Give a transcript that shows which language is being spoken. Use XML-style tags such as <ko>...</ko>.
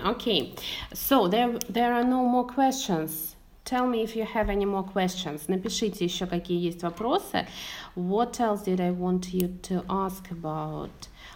<en>Okay, so there are no more questions. Tell me if you have any more questions.</en> <ru>Напишите еще какие есть вопросы.</ru> <en>What else did I want you to ask about?</en>